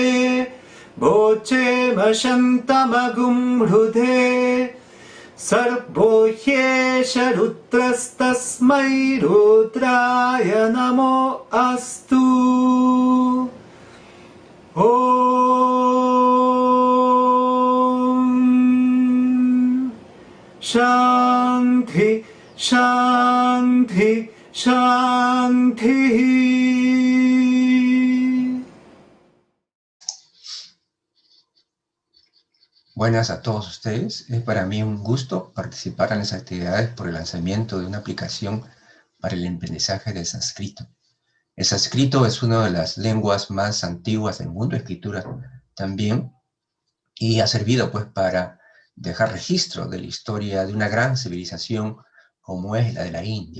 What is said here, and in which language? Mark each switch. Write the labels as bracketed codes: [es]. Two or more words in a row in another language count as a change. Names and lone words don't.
[sa] भोचे वशन्तमगुं हृदे सर्वो ह्येष रुद्रस्तस्मै रुद्राय नमो अस्तु ॐ शान्ति शान्ति शान्तिः [es] Buenas a todos ustedes. Es para mí un gusto participar en las actividades por el lanzamiento de una aplicación para el aprendizaje del sánscrito. El sánscrito es una de las lenguas más antiguas del mundo, escritura también, y ha servido pues para dejar registro de la historia de una gran civilización como es la de la India.